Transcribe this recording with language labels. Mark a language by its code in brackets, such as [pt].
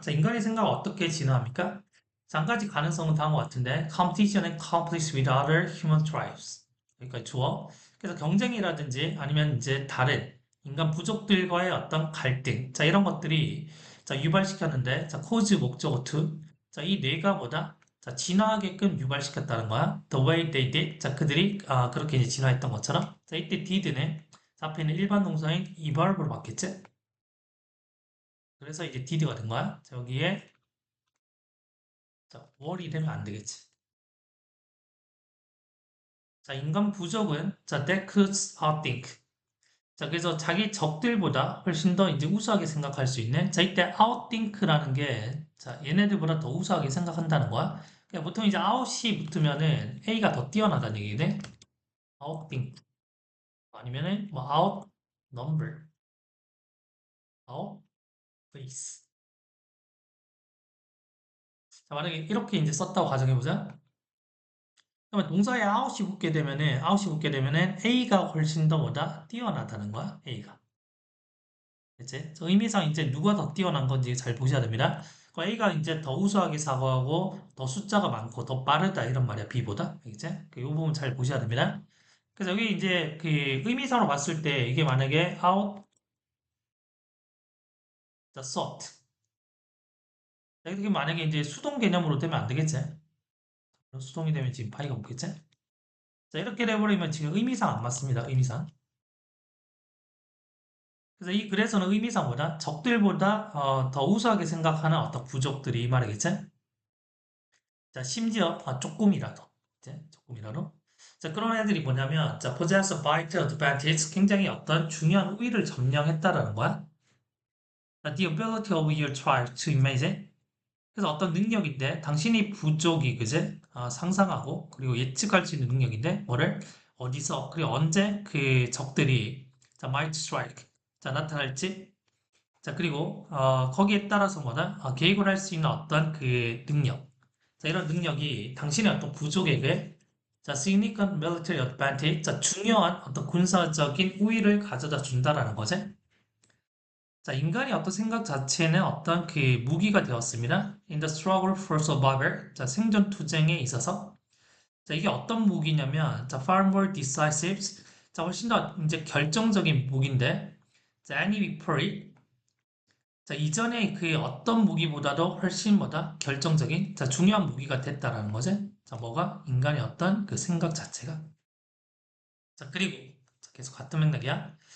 [ko] 자, 인간의 생각은 어떻게 진화합니까? 자, 한 가지 가능성은 다음과 같은데 [en] competition and conflict with other human tribes. [ko] 그러니까 주어. 그래서 경쟁이라든지 아니면 이제 다른 인간 부족들과의 어떤 갈등. 자, 이런 것들이 자, 유발시켰는데 자, cause 목적어 to. 자, 이 뇌가 뭐다? 자, 진화하게끔 유발시켰다는 거야. [en] The way they did. [ko] 자, 그들이 그렇게 이제 진화했던 것처럼. 자, 이때 did는 자, 앞에 있는 일반 동사인 evolve로 바뀌었지? 그래서 이제 did가 된 거야. 자, 여기에 자, 월이 되면 안 되겠지. 자, 인간 부족은 자, [en] that could outthink. [ko] 자, 그래서 자기 적들보다 훨씬 더 이제 우수하게 생각할 수 있는 자, 이때 outthink라는 게 자, 얘네들보다 더 우수하게 생각한다는 거야. 그러니까 보통 이제 out이 붙으면은 A가 더 뛰어나다는 얘기네. outthink 아니면은 뭐 outnumber, outface. 자, 만약에 이렇게 이제 썼다고 가정해보자. 그러면 동사에 아웃이 붙게 되면은 A가 훨씬 더 뭐다? 뛰어나다는 거야, A가. 그치? 저 의미상 이제 누가 더 뛰어난 건지 잘 보셔야 됩니다. 그 A가 이제 더 우수하게 사고하고 더 숫자가 많고 더 빠르다 이런 말이야, B보다. 알겠지? 이 부분 잘 보셔야 됩니다. 그래서 여기 이제 그 의미상으로 봤을 때 이게 만약에 out the sort. 이게 만약에 이제 수동 개념으로 되면 안 되겠지? 수동이 되면 지금 파이가 없겠지? 자, 이렇게 돼버리면 지금 의미상 안 맞습니다, 의미상. 그래서 이 글에서는 의미상보다 적들보다 더 우수하게 생각하는 어떤 부족들이 이 말이겠지? 자, 심지어 조금이라도, 이제 조금이라도. 자, 그런 애들이 뭐냐면, 자, [en] possess a vital advantage, [ko] 굉장히 어떤 중요한 우위를 점령했다라는 거야. [en] 자, the ability of your tribe to imagine. [ko] 그래서 어떤 능력인데, 당신이 부족이 그제 상상하고 그리고 예측할 수 있는 능력인데, 뭐를 어디서 그리고 언제 그 적들이 자, [en] might strike [ko] 자 나타날지. 자, 그리고 거기에 따라서 뭐다? 계획을 할 수 있는 어떤 그 능력. 자, 이런 능력이 당신의 어떤 부족에게 자, [en] significant military advantage, [ko] 자, 중요한 어떤 군사적인 우위를 가져다 준다라는 거지. 자, 인간이 어떤 생각 자체는 어떤 그 무기가 되었습니다. [en] In the struggle for survival, [ko] 자, 생존 투쟁에 있어서. 자, 이게 어떤 무기냐면, 자, [en] far more decisive, [ko] 자, 훨씬 더 이제 결정적인 무기인데, 자, [en] any victory, [ko] 자, 이전에 그 어떤 무기보다도 훨씬 뭐다? 결정적인, 자, 중요한 무기가 됐다라는 거지. 자, 뭐가? 인간의 어떤 그 생각 자체가. 자, 그리고 자, 계속 같은 맥락이야.